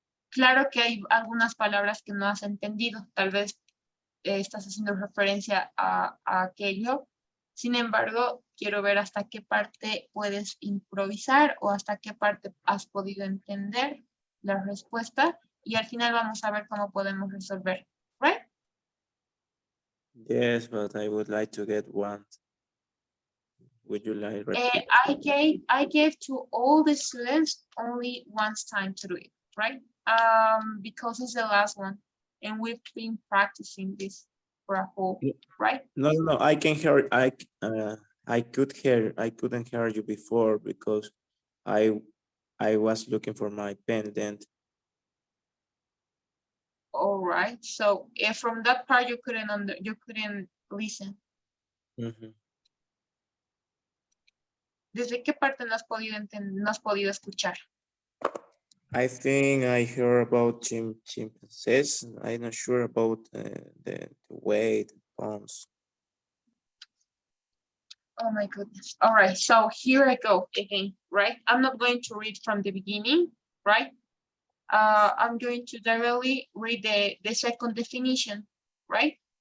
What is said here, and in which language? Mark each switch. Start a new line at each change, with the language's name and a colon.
Spanish: Claro que hay algunas palabras que no has entendido, tal vez estás haciendo referencia a aquello. Sin embargo, quiero ver hasta qué parte puedes improvisar o hasta qué parte has podido entender la respuesta y al final vamos a ver cómo podemos resolver,
English: right? Yes, but I would like to get one. Would you like repeat? I gave to all the students only once time to do it, right? Because it's the last one and we've been practicing this for a whole, right? No, I can hear. I couldn't hear you before because I was looking for my pen then. All right. So if from that part you couldn't listen.
Spanish: ¿Desde qué parte no has podido entender, no has podido escuchar?
English: I think I heard about chimpanzees. I'm not sure about the weight, pounds. Oh my goodness. All right. So here I go again, right? I'm not going to read from the beginning, right? I'm going to directly read the second definition, right?